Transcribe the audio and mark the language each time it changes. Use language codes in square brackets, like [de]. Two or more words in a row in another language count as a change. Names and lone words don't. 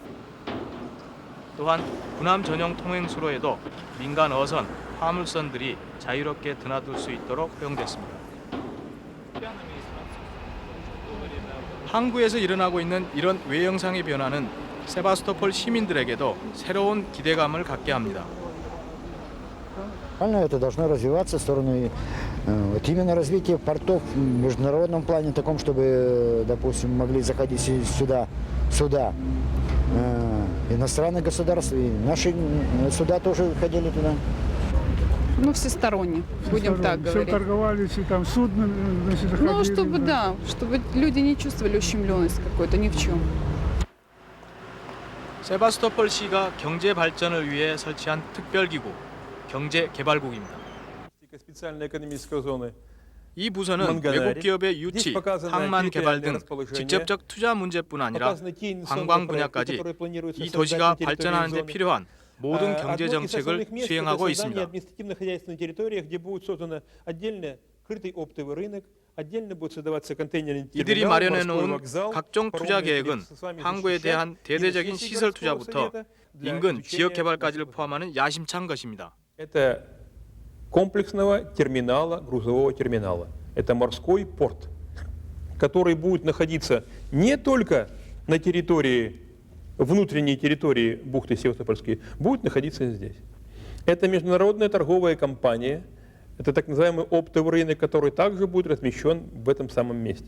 [ko] 또한 군함 전용 통행수로에도 민간 어선, 화물선들이 자유롭게 드나들 수 있도록 허용됐습니다. 항구에서 일어나고 있는 이런 외형상의 변화는 세바스토폴 시민들에게도 새로운 기대감을 갖게 합니다. [ru] Это должно развиваться в сторону вот именно развития портов в международном плане, таком, чтобы, допустим, могли заходить сюда суда иностранных государств, и наши суда тоже ходили туда. Ну, всесторонне, будем так говорить. Все торговались, и там судно, значит, заходили. Ну, чтобы, да, чтобы люди не чувствовали ущемленность какой-то ни в чем. [ko] 세바스토폴 시가 경제 발전을 위해 설치한 특별기구, 경제개발국입니다. 이 부서는 외국 기업의 유치, 항만 개발 등 직접적 투자 문제뿐 아니라 관광 분야까지 이 도시가 발전하는 데 필요한 모든 경제 정책을 수행하고 있습니다. 이들이 마련해 놓은 각종 투자 계획은 항구에 대한 대대적인 시설 투자부터 인근 지역 개발까지를 포함하는 야심찬 것입니다. [ru] Это комплексного терминала, грузового терминала. Это морской порт, который будет находиться не только на территории, внутренней территории бухты Севастопольской, будет находиться здесь. Это международная торговая компания, это так называемый оптовый рынок, который также будет размещен в этом самом месте.